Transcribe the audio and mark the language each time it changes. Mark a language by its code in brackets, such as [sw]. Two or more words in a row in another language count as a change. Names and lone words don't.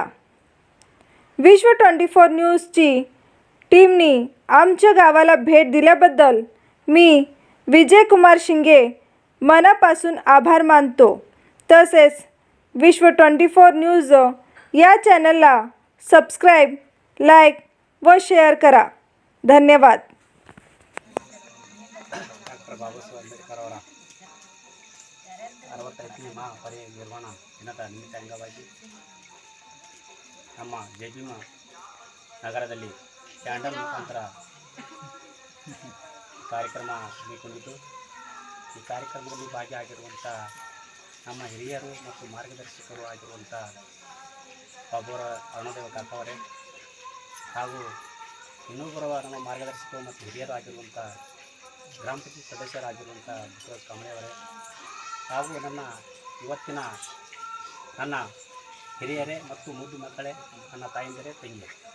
[mr] विश्व 24 न्यूजची टीमनी आमच्या गावाला भेट दिल्याबद्दल मी विजय कुमार शिंगे मनापासून आभार मानतो। तसेच विश्व 24 न्यूज या चॅनलला सबस्क्राईब, लाईक व शेअर करा। धन्यवाद। [kn] ಡಾಕ್ಟರ್ ಬಾಬಾಸಾಹೇಬ್ ಅಂಬೇಡ್ಕರ್ ಅವರ 65ನೇ ಮಹಾಪರಿನಿರ್ವಾಣ ದಿನದ ನಿಮಿತ್ತ ಅಂಗವಾಗಿ ನಮ್ಮ ಜಯಭೀಮ ನಗರದಲ್ಲಿ ಕ್ಯಾಂಡಲ್ ಮುಖಾಂತರ ಕಾರ್ಯಕ್ರಮ ಹಮ್ಮಿಕೊಂಡಿದ್ದು, ಈ ಕಾರ್ಯಕ್ರಮದಲ್ಲಿ ಭಾಗಿಯಾಗಿರುವಂಥ ನಮ್ಮ ಹಿರಿಯರು ಮತ್ತು ಮಾರ್ಗದರ್ಶಕರು ಆಗಿರುವಂಥ ಬಾಬೂರ ಅರುಣೋದಯ ಕಾಕವರೇ ಹಾಗೂ ಇನ್ನೊಬ್ಬರ ನಮ್ಮ ಮಾರ್ಗದರ್ಶಕರು ಮತ್ತು ಹಿರಿಯರು ಆಗಿರುವಂಥ ಗ್ರಾಮ ಪಂಚಾಯತ್ ಸದಸ್ಯರಾಗಿರುವಂಥ ಬಸವರಾಜ ಕಾಂಬಳೆಯವರೇ ಹಾಗೂ ಇವತ್ತಿನ ನನ್ನ ಹಿರಿಯರೇ ಮತ್ತು ಮುದ್ದು ಮಕ್ಕಳೇ, ನನ್ನ ತಾಯಂದಿರೇ, ತಂಗಿಯರೇ,